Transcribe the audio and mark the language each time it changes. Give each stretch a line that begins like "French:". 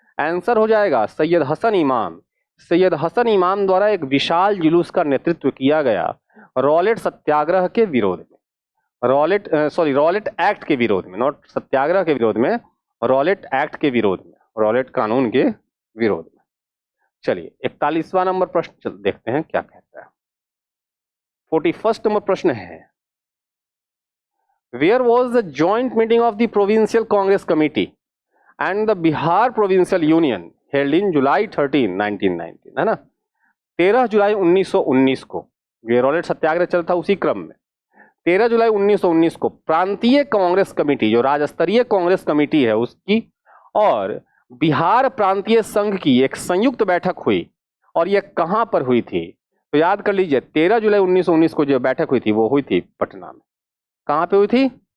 Hindi: Answer हो जाएगा सैयद हसन इमाम। सैयद हसन इमाम द्वारा एक विशाल जुलूस का नेतृत्व किया गया रॉलेट सत्याग्रह के विरोध में, रॉलेट एक्ट के विरोध में, नॉट सत्याग्रह के विरोध में, रॉलेट एक्ट के विरोध में, रॉलेट कानून के विरोध में। चलिए 41वां नंबर प्रश्न देखते हैं क्या कहता है।
English: 41st
Hindi: नंबर प्रश्न है
English: Where was the joint meeting of the Provincial Congress Committee and the Bihar Provincial Union held in July 13, 1919?
Hindi: है ना, 13 जुलाई 1919 को ये रॉलेट सत्याग्रह चलता उसी क्रम में 13 जुलाई 1919 को प्रांतीय कांग्रेस कमेटी, जो राज्य स्तरीय कांग्रेस कमेटी है उसकी, और बिहार प्रांतीय संघ की एक संयुक्त बैठक हुई। और यह कहां पर हुई थी? तो याद कर लीजिए 13 जुलाई 1919 को जो बैठक हुई थी वो हुई थी पटना में। कहाँ पे हुई थी?